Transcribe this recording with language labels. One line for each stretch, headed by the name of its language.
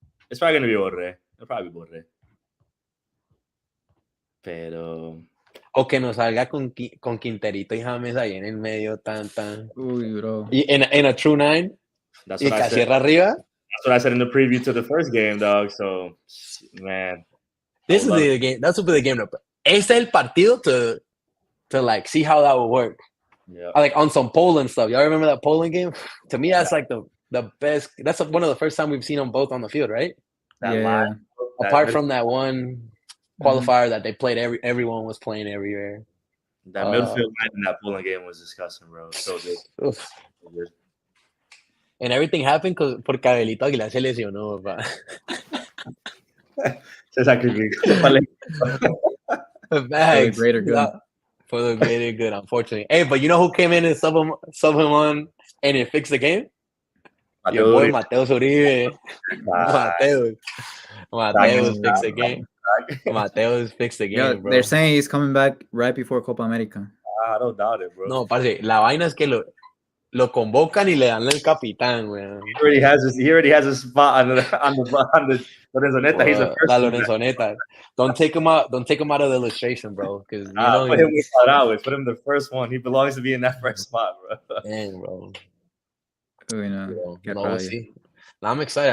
English: It's probably gonna be Borrell. It'll probably be Borrell.
Spanish: Pero o que nos salga con Quinterito y James ahí en el medio tan. Uy, bro.
English: Y in a true nine. That's
Spanish: y Casierra arriba.
English: That's what I said in the preview to the first game, dog. So, man. This is the game. That's the game.
Spanish: Este es el partido
English: to like see how that would work. Yeah. Like on some Poland stuff. Y'all remember that Poland game? To me, that's like the best. That's one of the first time we've seen them both on the field, right? Apart from that one qualifier that they played, everyone was playing everywhere. That midfield line in that Poland game was disgusting, bro. So good. So good. And everything happened
Spanish: porque Abelito Aguilar se lesionó, papá. Se sacrificó.
English: For the greater good. For the greater good, unfortunately. Hey, but you know who came in and sub him on and it fixed the game? Your boy Mateus Uribe. Mateus fixed the game. Mateus fixed the game, bro. They're saying he's coming back right before Copa America. I don't doubt it, bro.
Spanish: No, parce, la vaina es que lo convocan y le dan el capitán, güey.
English: He already has a spot on the Lorenzoneta. He's the first.
Spanish: La Lorenzoneta.
English: Don't take him out of the illustration, bro. Because put him put him the first one. He belongs to be in that first spot, bro. Dang, bro. We'll see. Now, I'm excited.